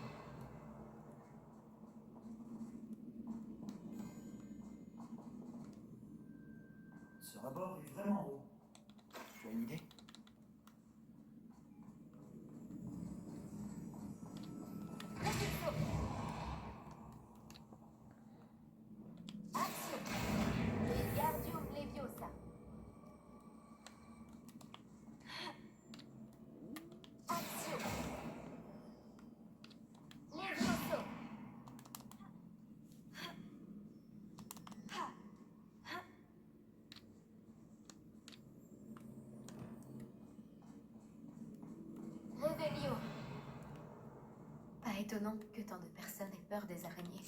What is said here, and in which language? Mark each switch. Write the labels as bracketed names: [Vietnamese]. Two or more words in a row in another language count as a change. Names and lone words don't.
[French] Ce rebord est vraiment haut. Tu as une idée? Action. Wingardium Leviosa. Action. Levioso. Réveillons. Pas étonnant que tant de personnes aient peur des araignées.